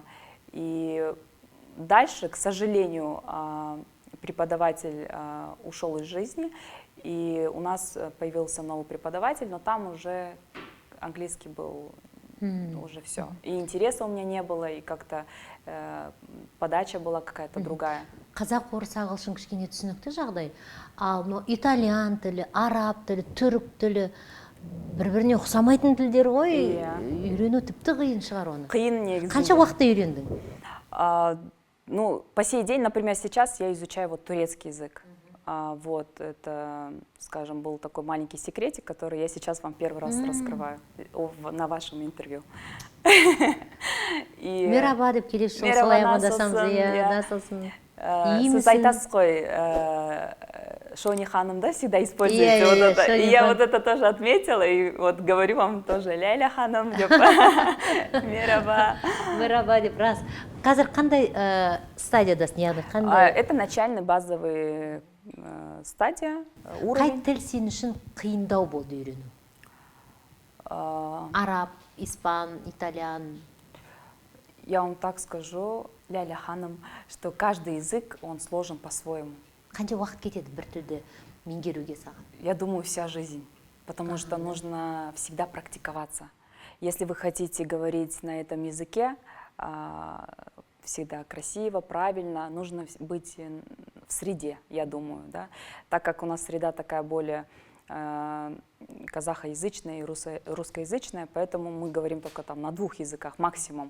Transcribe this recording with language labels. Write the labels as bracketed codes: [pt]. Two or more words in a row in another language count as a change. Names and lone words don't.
[ru] И дальше, к сожалению, преподаватель ушел из жизни, и у нас появился новый преподаватель, но там уже английский был уже все. И интереса у меня не было, и как-то подача была какая-то другая. [kk] қазақ, орыс, ағылшын кішкене түсінікті жағдай. Ал мынау итальян тілі, араб тілі, түрік тілі бір-біріне ұқсамайтын тілдер ғой. Үйрену тіпті қиын шығар оны. Қиын негізінде. Қанша уақытта үйрендің? [ru] Ну, по сей день, например, сейчас я изучаю вот турецкий язык. Вот это, скажем, был такой маленький секретик, который я сейчас вам первый раз раскрываю на вашем интервью. [kk] Мераба деп келесі жол солай амандасамыз, насылсың? Сіз айтасыз ғой, Шони ханым, да, [ru] всегда используете вот это. И я вот это тоже отметила, и вот говорю вам тоже, Ляля [kk] ханым деп. Мераба. Мераба деп, рас. Қазір қандай стадиядасың, яғни қандай? [ru] Это начальный базовый стадия, уровень. [kk] Қай тіл сен үшін қиындау болды үйрену? Араб, испан, итальян. [ru] Я вам так скажу, Ляля ханым, что каждый язык, он сложен по-своему. [kk] Қанша уақыт кетеді бір тілді меңгеруге саған? [ru] Я думаю, вся жизнь, потому что нужно всегда практиковаться. Если вы хотите говорить на этом языке, всегда красиво, правильно, нужно быть в среде, я думаю, да? Так как у нас среда такая более казахоязычная и русскоязычная, поэтому мы говорим только там на 2 языках максимум.